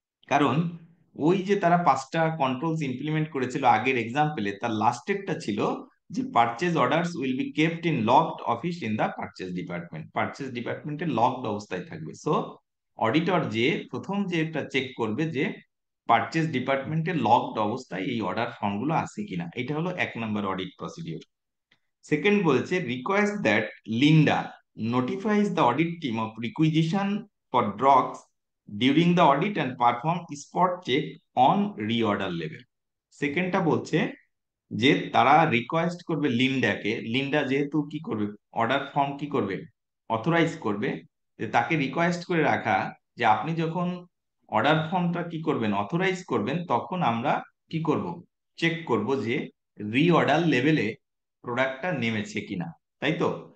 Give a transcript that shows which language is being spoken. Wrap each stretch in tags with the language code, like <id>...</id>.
<bn>কারণ ওই যে তারা পাঁচটা কন্ট্রোলস ইমপ্লিমেন্ট করেছিল আগের এক্সাম্পলে, তার লাস্টেরটা ছিল যে</bn> <en>purchase orders will be kept in locked office in the purchase department,</en> <bn>purchase ডিপার্টমেন্টে লকড অবস্থায় থাকবে। সো অডিটর যে প্রথম যে এটা চেক করবে যে পারচেজ ডিপার্টমেন্টে লকড অবস্থায় এই অর্ডার ফর্মগুলো আছে কিনা, এটা হলো এক নম্বর অডিট প্রসিডিওর। সেকেন্ড বলছে</bn> <en>Request that Linda notifies the audit team of requisition for drugs during the audit and perform spot check on reorder level.</en> <bn>সেকেন্ডটা বলছে যে তারা রিকোয়েস্ট করবে লিন্ডাকে, লিন্ডা যেহেতু কি করবে, অর্ডার ফর্ম কি করবে, অথরাইজ করবে, যে তাকে রিকোয়েস্ট করে রাখা যে আপনি যখন অর্ডার ফর্মটা কি করবেন, অথরাইজ করবেন, তখন আমরা কি করব, চেক করব যে রিঅর্ডার লেভেলে প্রোডাক্টটা নেমেছে কিনা, তাই তো?</bn>